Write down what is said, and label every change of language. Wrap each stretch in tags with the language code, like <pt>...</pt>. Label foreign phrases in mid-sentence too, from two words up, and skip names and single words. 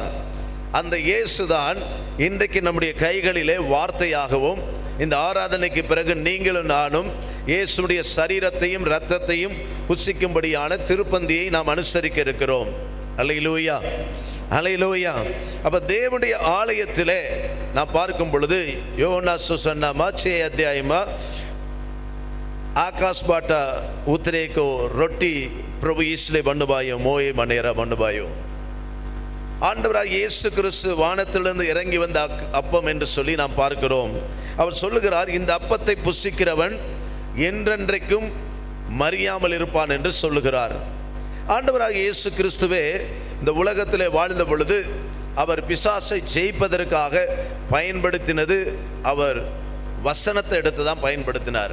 <ta>அந்த இயேசுதான் இன்றைக்கு நம்முடைய கைகளிலே வார்த்தையாகவும், இந்த ஆராதனைக்கு பிறகு நீங்களும் நானும் இயேசுடைய சரீரத்தையும் இரத்தத்தையும் புசிக்கும்படியான திருப்பந்தியை நாம் அனுசரிக்க இருக்கிறோம். அல்லேலூயா, அல்லேலூயா. அப்ப தேவனுடைய ஆலயத்திலே நாம் பார்க்கும் பொழுது யோனா சுசன்னாமா</ta> <ne>6 अध्यायमा आकाश बाट उतरेको रोटी प्रभु यीशुले भन्नुभयो, मोए भनेर भन्नुभयो.</ne> <ta>ஆண்டவராகிய இயேசு கிறிஸ்து வானத்திலிருந்து இறங்கி வந்த அப்பம் என்று சொல்லி நாம் பார்க்கிறோம். அவர் சொல்லுகிறார், இந்த அப்பத்தை புசிக்கிறவன் என்றென்றைக்கும் மறியாமல் இருப்பான் என்று சொல்லுகிறார். ஆண்டவராகிய இயேசு கிறிஸ்துவே இந்த உலகத்திலே வாழ்ந்த பொழுது அவர் பிசாசை ஜெயிப்பதற்காக பயன்படுத்தினது, அவர் வசனத்தை எடுத்து தான் பயன்படுத்தினார்.</ta>